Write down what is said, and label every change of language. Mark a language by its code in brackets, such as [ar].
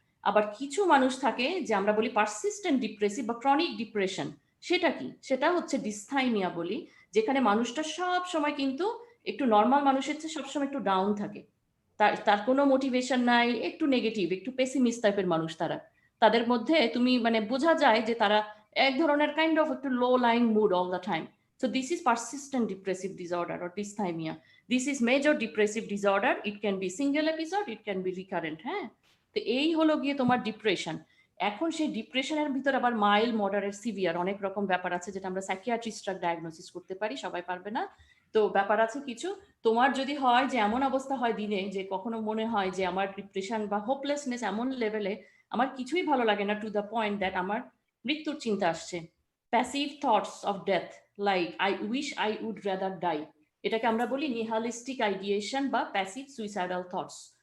[bn] আবার কিছু মানুষ থাকে যে আমরা বলি পারসিস্টেন্ট ডিপ্রেসিভ বা ক্রনিক ডিপ্রেশন, সেটা কি, সেটা হচ্ছে ডিসথাইমিয়া বলি, যেখানে মানুষটা সব সময় কিন্তু একটু নর্মাল মানুষের চেয়ে সবসময় একটু ডাউন থাকে, তার কোনো মোটিভেশন নাই, একটু নেগেটিভ, একটু পেসিমিস্ট টাইপের মানুষ তারা। তাদের মধ্যে তুমি মানে বোঝা যায় যে তারা এক ধরনের কাইন্ড অফ একটু [en] Low lying mood all the time. So this is persistent depressive disorder or dysthymia. This is major depressive disorder. It can be single episode, it can be recurrent. [bn] হ্যাঁ, তো এই হলো গিয়ে তোমার ডিপ্রেশন। এখন সেই ডিপ্রেশনের ভিতর আবার মাইল্ড, মডারেট, সিভিয়ার অনেক রকম ব্যাপার আছে, যেটা আমরা সাইকিয়াট্রিস্টরা ডায়াগনোসিস করতে পারি, সবাই পারবে না। তো ব্যাপার আছে কিছু। তোমার যদি হয় যে এমন অবস্থা হয় দিনে যে কখনো মনে হয় যে আমার ডিপ্রেশন বা হোপলেসনেস এমন লেভেলে আমার কিছুই ভালো লাগে না, [en] to the point that [bn] আমার মৃত্যুর চিন্তা আসছে, [en] passive thoughts of death, like I wish I would rather die, [bn] এটাকে আমরা বলি নিহালিস্টিক আইডিয়েশন বা প্যাসিভ সুইসাইডাল থটস।